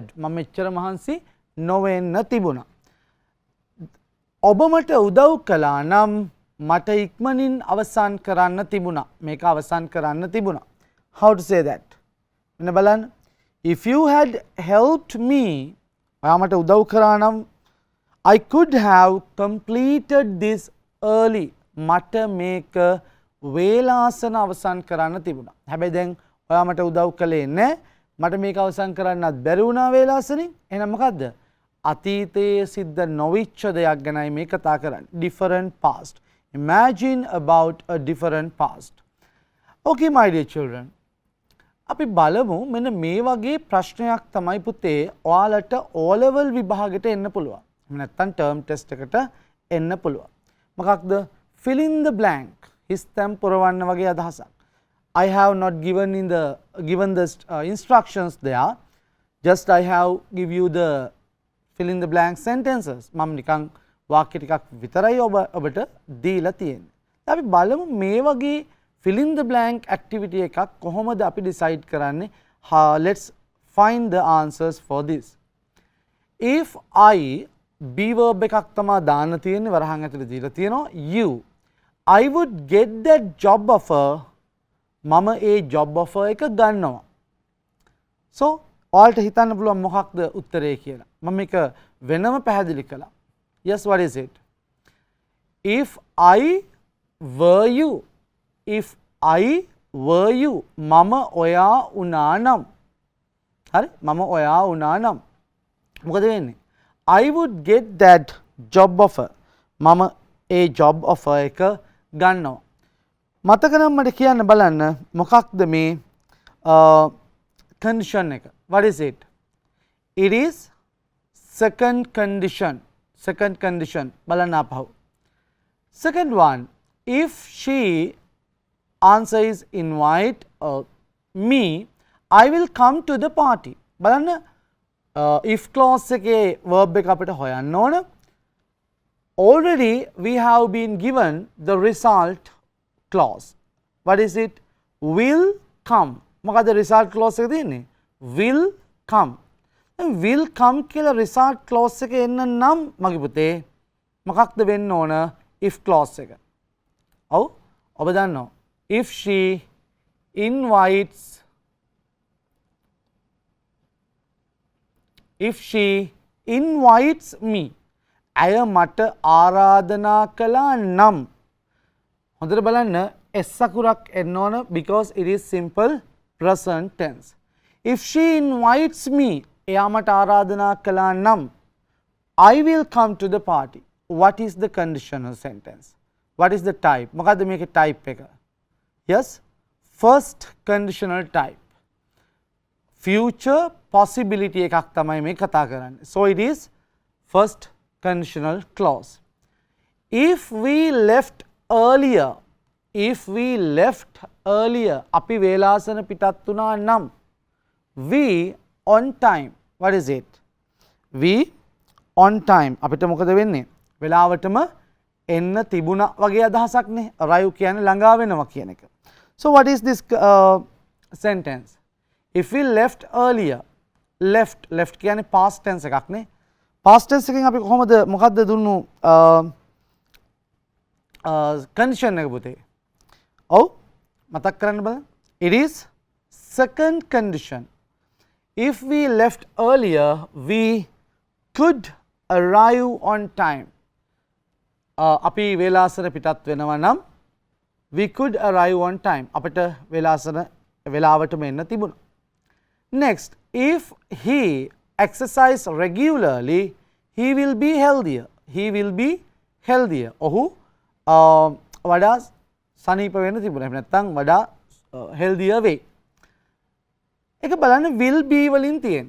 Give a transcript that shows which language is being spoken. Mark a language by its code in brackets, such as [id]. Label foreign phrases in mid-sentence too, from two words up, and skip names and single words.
[si] මම මෙච්චර මහන්සි නොවෙන්න තිබුණා. ඔබ මට උදව් කළා නම් මට ඉක්මනින් අවසන් කරන්න තිබුණා. මේක අවසන් කරන්න තිබුණා. [en] How to say that? [si] මෙන්න බලන්න. [en] If you had helped me, [si] ඔයා මට උදව් කරා නම් [en] I could have completed this early. [si] මට මේක වේලාසන අවසන් කරන්න තිබුණා. හැබැයි දැන් ඔයා මට උදව් කළේ නැහැ. මට මේක අවසන් කරන්නත් බැරි වුණා වේලාසනින්. එහෙනම් මොකද්ද? අතීතයේ සිද්ධ නොවිච්ච දෙයක් ගැනයි මේ කතා කරන්නේ. [en] Different past. Imagine about a different past. Okay my dear children. [si] අපි බලමු මෙන්න මේ වගේ ප්‍රශ්නයක් තමයි පුතේ ඔයාලට O level විභාගෙට එන්න පුළුවන්. එහෙම නැත්නම් [en] term test [si] එකට එන්න පුළුවන්. මොකක්ද? [en] fill in the blank. [si] හිස්තැන් පුරවන්න වගේ අදහසක්. [en] I have not given the instructions there. Just I have give you the fill in the blank sentences. [si] මම නිකන් වාක්‍ය ටිකක් විතරයි ඔබට දීලා තියෙන්නේ. අපි බලමු මේ වගේ [en] fill in the blank activity [si] එකක් කොහොමද අපි decide කරන්නේ? [en] Let's find the answers for this. If I be verb [si] එකක් තමයි දාන්න තියෙන්නේ වරහන් ඇතුලේ දීලා තියෙනවා you. [en] I would get that job offer. [si] මම ඒ [en] job offer [si] එක ගන්නවා. So ඔයාලට හිතන්න පුළුවන් මොකක්ද උත්තරේ කියලා. මම මේක වෙනම පැහැදිලි කළා. [en] Yes, what is it? If I were you. If I were you. [si] මම ඔයා වුණා නම්. හරි? මම ඔයා වුණා නම්. මොකද වෙන්නේ? [en] I would get that job offer. [si] මම ඒ [en] job offer [si] එක ගන්නවා. මතක නම් මට කියන්න බලන්න මොකක්ද මේ condition එක? [en] What is it? It is second condition. Second condition. [si] බලන්න අපහු. [en] Second one, if she answer is invite me, I will come to the party. [si] බලන්න [en] if clause [si] එකේ verb එක අපිට හොයන්න ඕන. [en] Already we have been given the result clause. What is it? Will come. [si] මොකද [en] result clause [si] එක තියෙන්නේ? [en] Will come. will come [si] කියලා [en] result clause [si] එක එන්න නම් මගේ පුතේ මොකක්ද වෙන්න ඕන? [en] if clause [si] එක. ඔව් ඔබ දන්නවා. [en] if she invites me. [si] ඇය මට ආරාධනා කළා නම්. හොඳට බලන්න s අකුරක් එන්න ඕන [en] because it is simple present tense. If she invites me, [si] එයා මට ආරාධනා කළා නම් [en] I will come to the party. What is the conditional sentence? What is the type? [si] මොකද්ද මේකේ type එක? [en] Yes, first conditional type. Future possibility [si] එකක් තමයි මේ කතා කරන්නේ. [en] So it is first conditional clause. If we left earlier, [si] අපි වේලාසන පිටත් වුණා නම් [en] we on time. What is it? We on time. [si] අපිට මොකද වෙන්නේ? වෙලාවටම එන්න තිබුණා වගේ අදහසක් නේ. arrive කියන්නේ ළඟා වෙනවා කියන එක. [en] So what is this sentence? If we left earlier, left කියන්නේ past tense [si] එකක් නේ. [en] past tense [si] එකෙන් අපි කොහොමද මොකද්ද දුන්නු condition එක පුතේ? ඔව් මතක් කරන්න බලන්න. [en] It is second condition. If we left earlier, we could arrive on time. [si] අපි වේලාසන පිටත් වෙනවා නම් [en] we could arrive on time. [si] අපිට වෙලාවටම එන්න තිබුණා. [en] Next, if he exercise regularly, he will be healthier. [si] ඔහු වඩා සනීප වෙන්න තිබුණා. එහෙම නැත්නම් වඩා healthier වෙයි. එක බලන්න [en] will be [si] වලින් තියෙන.